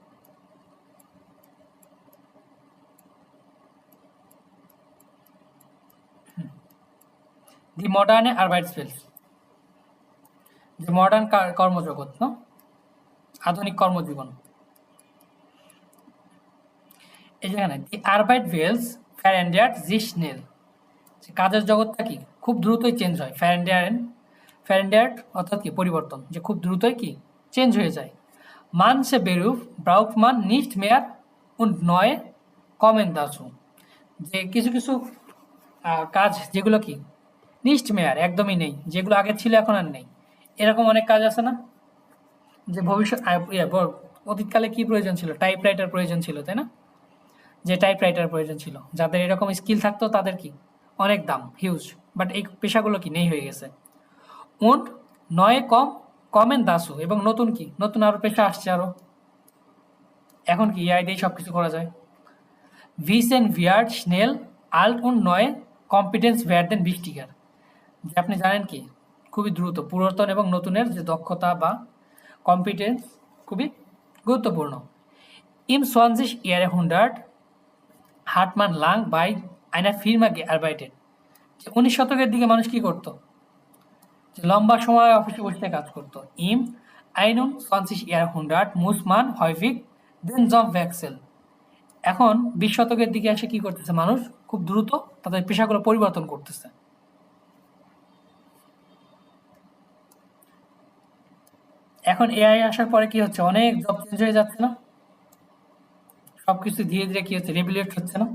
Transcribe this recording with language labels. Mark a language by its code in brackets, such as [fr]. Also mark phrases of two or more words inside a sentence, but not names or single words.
[de] die moderne Arbeitswelt, [bn] যে মডার্ন কর্মজগৎ, না আধুনিক কর্মজীবন। এই যেখানে [de] die Arbeit Welt verändert sich schnell, [bn] যে কাজের জগৎটা কি খুব দ্রুতই চেঞ্জ হয়। ফ্যারেন্ডিয়ার অর্থাৎ কি পরিবর্তন, যে খুব দ্রুতই কি চেঞ্জ হয়ে যায়। [de] manche Beruf braucht man nicht mehr und neue kommen dazu, [bn] যে কিছু কিছু কাজ যেগুলো কি [de] nicht mehr [bn] একদমই নেই, যেগুলো আগে ছিল এখন আর নেই, এরকম অনেক কাজ আছে না, যে ভবিষ্যৎ অতীতকালে কি প্রয়োজন ছিল, টাইপরাইটার প্রয়োজন ছিল, তাই না, যে টাইপরাইটার প্রয়োজন ছিল, যাদের এরকম স্কিল থাকতো তাদের কি অনেক দাম, হিউজ, বাট এই পেশাগুলো কি নেই হয়ে গেছে। und [de] neue kommen dazu, [bn] এবং নতুন কি নতুন আরো পেশা আসছে আরো, এখন কি এআই দিয়ে সব কিছু করা যায়। [de] wissen wird schnell alt und neue Kompetenz werden wichtiger, [bn] যে আপনি জানেন কি খুবই দ্রুত পুরাতন এবং নতুনের যে দক্ষতা বা কম্পিটেন্স খুবই গুরুত্বপূর্ণ। [de] im 20. Jahrhundert hat man lang bei einer Firma gearbeitet, [bn] যে 19 শতকের দিকে মানুষ কি করতো, যে লম্বা সময় অফিসে বসে কাজ করতো। [de] im 21. Jahrhundert muss man häufig den Job wechseln, [bn] এখন 20 শতকের দিকে এসে কি করতেছে, মানুষ খুব দ্রুত তাদের পেশাগুলো পরিবর্তন করতেছে। এখন এআই আসার পরে কি হচ্ছে, অনেক জব চেঞ্জ হয়ে যাচ্ছে না, সবকিছু ধীরে ধীরে কি হচ্ছে, রেগুলেট হচ্ছে না।